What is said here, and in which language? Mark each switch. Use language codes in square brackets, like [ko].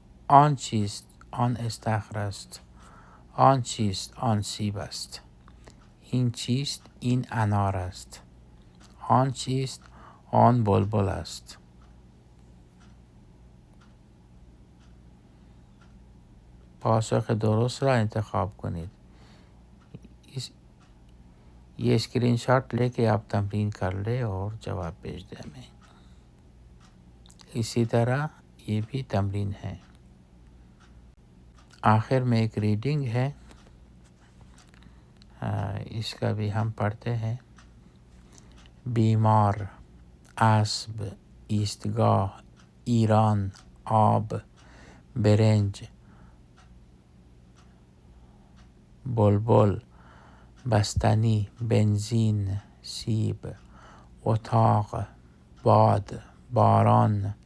[fa] آن چیست؟ آن استخر است. آن چیست؟ آن سیب است. این چیست؟ این انار است. آن چیست؟ آن بلبل است. پاسخ درست را انتخاب کنید. [ur] یہ اسکرین شاٹ لے کے آپ تمرین کر لیں اور جواب بھیج دیں ہمیں. اسی طرح یہ بھی تمرین ہے. آخر میں ایک ریڈنگ ہے، اس کا بھی ہم پڑھتے ہیں. [fa] بیمار، اسب، ایستگاه، ایران، آب، برنج، بلبل، بستنی، بنزین، سیب، اتاق، باد، باران،